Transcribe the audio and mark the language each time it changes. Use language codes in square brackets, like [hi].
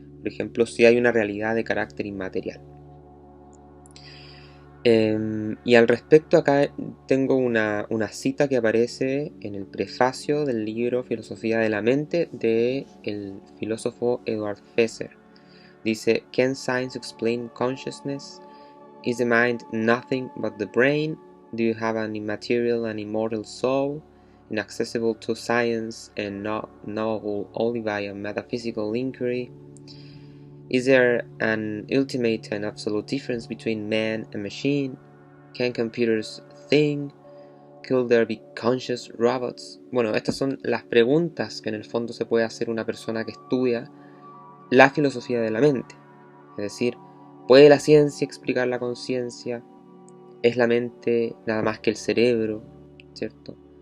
[es] Por ejemplo, si hay una realidad de carácter inmaterial. Y al respecto acá tengo una cita que aparece en el prefacio del libro Filosofía de la Mente de el filósofo Edward Fesser. [en] Dice, "Can science explain consciousness? Is the mind nothing but the brain? Do you have an immaterial and immortal soul, inaccessible to science and not knowable only by a metaphysical inquiry? Is there an ultimate and absolute difference between man and machine? Can computers think? Could there be conscious robots?" [es] Bueno, estas son las preguntas que en el fondo se puede hacer una persona que estudia la filosofía de la mente. Es decir, ¿puede la ciencia explicar la conciencia? ¿Es la mente nada más que el cerebro? ¿Cierto?